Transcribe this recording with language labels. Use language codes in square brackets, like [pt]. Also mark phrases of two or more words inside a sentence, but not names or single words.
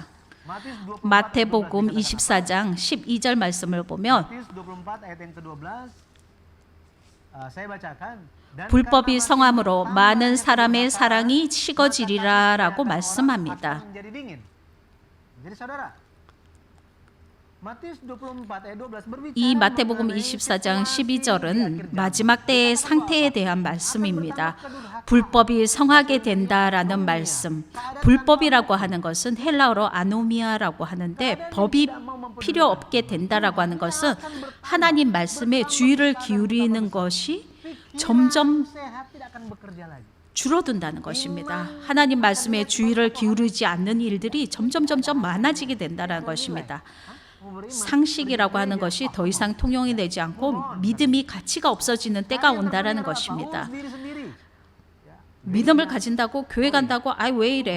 [ko] 마태복음 24장 12절 말씀을 보면 불법이 성함으로 많은 사람의 사랑이 식어지리라라고 말씀합니다. [id] Matius 24 ayat 12 berbicara [ko] 이 마태복음 [id] mengenai [ko] 24장 [id] situasi di [ko] 12절은 [id] akhir zaman. [ko] 마지막 때의 상태에 대한 말씀입니다. 불법이 성하게 된다라는 말씀. 불법이라고 하는 것은 헬라어로 아노미아라고 하는데 법이 필요 없게 된다라고 하는 것은 하나님 말씀에 주의를 기울이는 것이 점점 [id] Sehat tidak akan bekerja lagi. [ko] 줄어든다는 것입니다. 하나님 말씀에 주의를 기울이지 않는 일들이 점점 많아지게 된다는 것입니다. 상식이라고 하는 것이 더 이상 통용이 되지 않고 믿음이 가치가 없어지는 때가 온다라는 것입니다. 믿음을 가진다고 교회 간다고 왜 이래?